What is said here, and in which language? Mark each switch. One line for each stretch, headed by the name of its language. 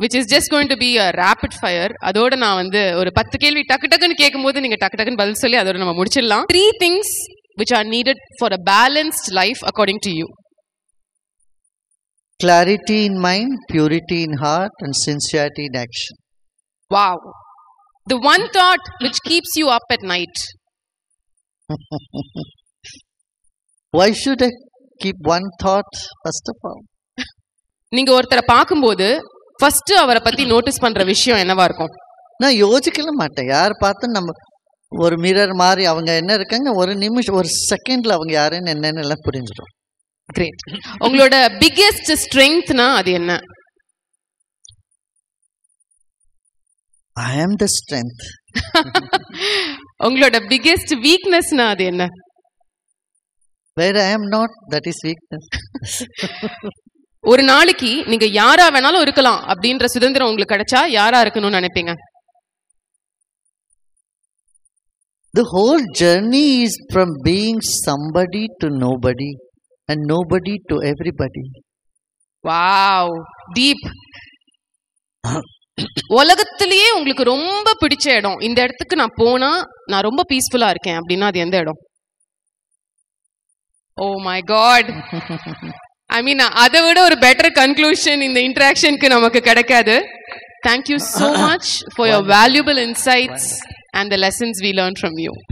English: which is just going to be a rapid fire.
Tamil: அதோட நான் வந்து ஒரு 10 கேள்வி டக்கு டக்குன்னு கேட்கும்போது நீங்க டக்கு டக்குன்னு பதில் சொல்லி அதோட நம்ம முடிச்சிடலாம்.
English: 3 things which are needed for a balanced life according to you. Clarity in mind, purity in heart, and sincerity in action. Wow. The one thought which keeps you up at night. Why should I keep one thought first of all?
Tamil: நீங்க ஒருத்தரை பார்க்கும்போது first அவரை பத்தி notice பண்ற விஷயம் என்னவா இருக்கும்? நான் யோசிக்கல மாட்டேன். யார் பார்த்து நம்ம ஒரு மிரர் மாதிரி அவங்க என்ன இருக்காங்க, ஒரு நிமிஷம் ஒரு செகண்ட்ல அவங்க யாருன்னு என்னன்னு எல்லாம் புரிஞ்சிடும்.
English: Great.
Tamil: உங்களோட
English: biggest ஸ்ட்ரெங்த்னா
Tamil: அது என்ன?
English: I am the strength.
Tamil: உங்களோட
English: biggest வீக்னஸ்னா
Tamil: அது என்ன?
English: Where I am not, that is weakness.
Tamil: ஒரு நாளைக்கு நீங்க யாரா வேணாலும் இருக்கலாம் அப்படின்ற சுதந்திரம் உங்களுக்கு கிடைச்சா யாரா இருக்கணும்னு நினைப்பீங்க?
English: The whole journey is from being somebody to nobody and nobody to everybody. Wow, deep.
Tamil: உலகத்திலேயே உங்களுக்கு ரொம்ப பிடிச்ச இடம், இந்த இடத்துக்கு நான் போனா நான் ரொம்ப பீஸ்ஃபுல்லா இருக்கேன் அப்படின்னா அது எந்த இடம்?
English: oh my God, I mean
Tamil: அதை விட ஒரு பெட்டர் கன்க்ளூஷன் இந்த இன்டராக்ஷனுக்கு நமக்கு கிடைக்காது.
English: Thank you so much for your valuable insights and the lessons we learned from you.